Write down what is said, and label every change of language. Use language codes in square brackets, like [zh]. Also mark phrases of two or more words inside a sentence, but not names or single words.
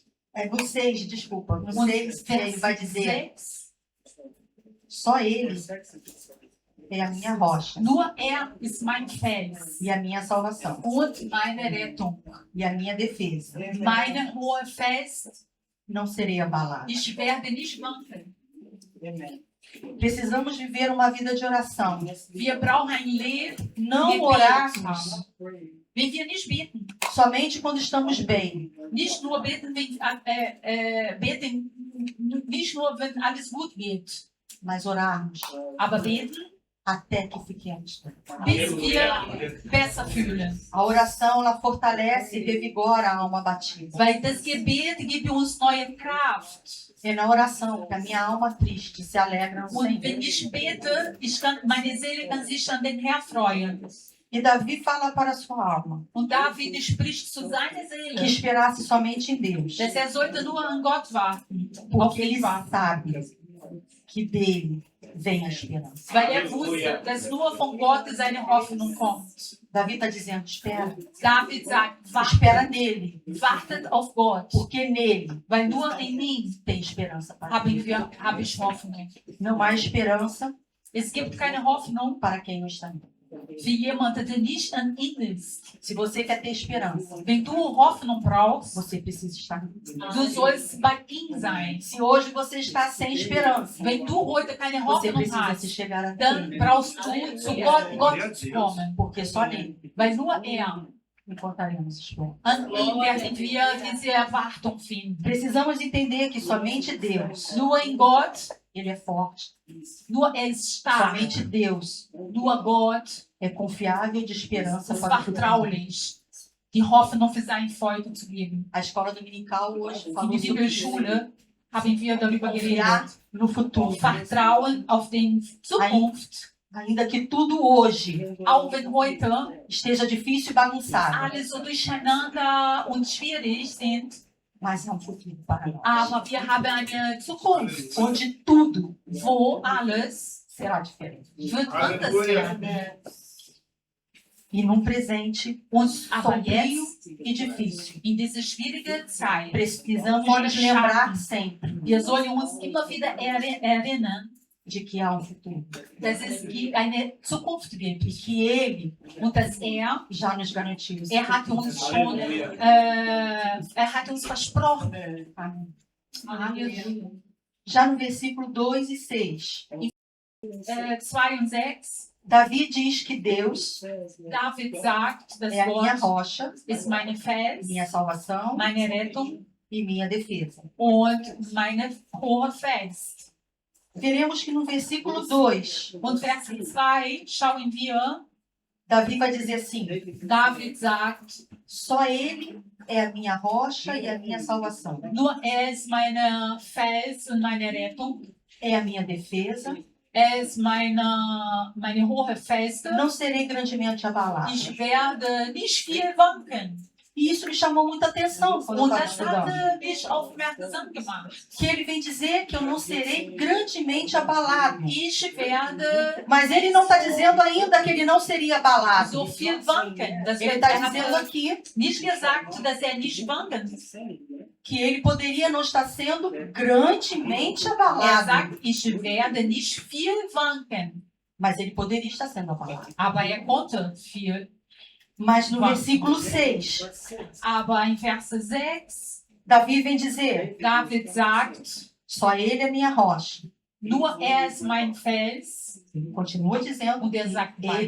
[pt] No 6, desculpa. No [de] Und [pt] 6, ele vai [de] Vers [pt] dizer, [de] 6, [pt] só ele é a minha rocha [de] nur ist mein Fels [pt] e a minha salvação [de] und meine Rettung. [pt] e a minha defesa. [de] Meine hohe Fels, [pt] Não serei abalado. [de] ich werde nicht wanken. [pt] Precisamos viver uma vida de oração. [de] Wir brauchen ein Leben, [pt] Não [de] Gebet. [pt] orarmos [de] wenn wir nicht beten. [pt] somente quando estamos bem, [de] Nicht nur beten, beten nicht nur, wenn alles gut geht, [pt] mas orarmos [de] aber beten, [pt] até que fiquemos bem. [de] bis wir besser fühlen. [pt] A oração, ela fortalece e revigora a alma batida. [de] Weil das Gebet gibt uns neue Kraft. [pt] É na oração que a minha alma triste se alegra no [de] Und [pt] Senhor. [de] wenn ich bete, meine Seele kann sich an den Herrn freuen. [pt] E Davi fala para a sua alma [de] Und David spricht zu seiner [pt] que [de] Seele, [pt] esperasse somente em Deus, [de] dass sollte nur an Gott warten. Auf [pt] porque [de] ihn [pt] ele [de] warten. [pt] sabe que dele vem a esperança. [de] Weil wusste, dass nur von Gott seine Hoffnung kommt. [pt] Davi está dizendo, espera, [de] David sagt, [pt] espera nele, [de] wartet auf Gott, [pt] porque nele [de] weil nur in ihm [pt] tem esperança para [de] habe [pt] ti. [de] ich Hoffnung. [pt] Não há esperança [de] Es gibt keine Hoffnung [pt] para quem não está nele. [de] für jemanden, der nicht an ihm ist. [pt] Se você quer ter esperança, [de] Wenn du Hoffnung brauchst, [pt] você precisa estar nele. [de] du sollst bei ihm sein. [pt] Se hoje você está sem esperança, [de] Wenn du heute keine [pt] você [de] Hoffnung [pt] precisa se [de] hast, [pt] chegar a [de] dann [pt] ele, [de] brauchst du zu Gott zu kommen. [pt] porque só nele [de] Weil nur [pt] encontraremos esperança. [de] an ihm werden wir diese Erwartung finden. [pt] Precisamos entender que somente Deus, [de] Nur in Gott, [pt] ele é forte. [de] nur ist stark. [pt] Somente Deus [de] Nur Gott [pt] é confiável de esperança [de] ist [pt] para o futuro. [de] vertraulich, die Hoffnung für sein Volk zu geben. [pt] A escola dominical hoje [de] In [pt] falou [de] der [pt] sobre [de] Bibelschule haben wir darüber [pt] confiar [de] geredet. [pt] no futuro. [de] Vertrauen auf die Zukunft, [pt] Ainda que tudo hoje [de] auch wenn heute [pt] esteja difícil e bagunçado, [de] alles so durcheinander und schwierig sind, [pt] mas é um futuro para nós. [de] aber wir haben eine Zukunft, [pt] Onde tudo [de] wo alles [pt] será diferente. [de] wird anders werden. [pt] E num presente [de] Aber [pt] sombrio [de] jetzt, [pt] e difícil, [de] in dieser schwierigen Zeit, [pt] precisamos nos lembrar sempre [de] wir sollen uns immer wieder erinnern, [pt] de que há um futuro. [de] dass es eine Zukunft gibt [pt] E que Ele [de] und dass [pt] já nos garantiu isso. [de] hat uns schon, hat uns versprochen. [pt] Amém. [de] Halleluja. [pt] Já no versículo 2 e 6, [de] 2 und 6, [pt] Davi diz que Deus [de] David sagt, das [pt] é a minha [de] Wort [pt] rocha, [de] ist meine Fels, [pt] minha salvação [de] meine Rettung [pt] e minha defesa. [de] und meine hohe Fels. [pt] Veremos que no versículo 2, [de] Und Vers 2 schauen wir, [pt] Davi vai dizer assim: [de] David sagt, [pt] só Ele é a minha rocha e a minha salvação. [de] nur ist meine Fels und meine Rettung, [pt] É a minha defesa, [de] ist meine hohe Feste. [pt] não serei grandemente abalado. [de] Ich werde nicht viel wanken. [pt] E isso me chamou muita atenção quando eu [de] Und [pt] estava [de] das [pt] estudando. [de] hatte mich aufmerksam gemacht. [pt] Que ele vem dizer que eu não serei grandemente abalado. [de] Ich werde [pt] Mas ele não está dizendo ainda que ele não seria abalado. [de] so viel wanken. Das [pt] Ele [de] wird, [pt] está dizendo aqui [de] nicht gesagt, dass nicht wanken. [pt] que ele poderia não estar sendo grandemente abalado. [de] sagt, ich werde nicht viel wanken. [pt] Mas ele poderia estar sendo abalado. [de] Aber konnte viel. [pt] Mas no versículo 6, [de] Aber in Vers 6, [pt] Davi vem dizer: [de] David sagt, [pt] só ele é minha rocha. [de] nur ist mein Fels. [pt] Ele continua dizendo [de] Und [pt] que [de] sagt [pt] ele é